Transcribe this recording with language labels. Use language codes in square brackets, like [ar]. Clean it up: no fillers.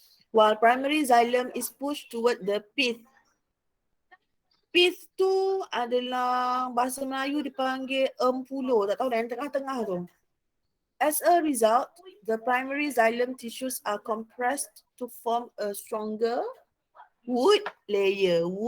[en] While primary xylem is pushed toward the pith. [ms] Pith tu adalah bahasa Melayu dipanggil empulo. Tak tahu dah yang tengah-tengah tu. [en] As a result, the primary xylem tissues are compressed to form a stronger wood layer.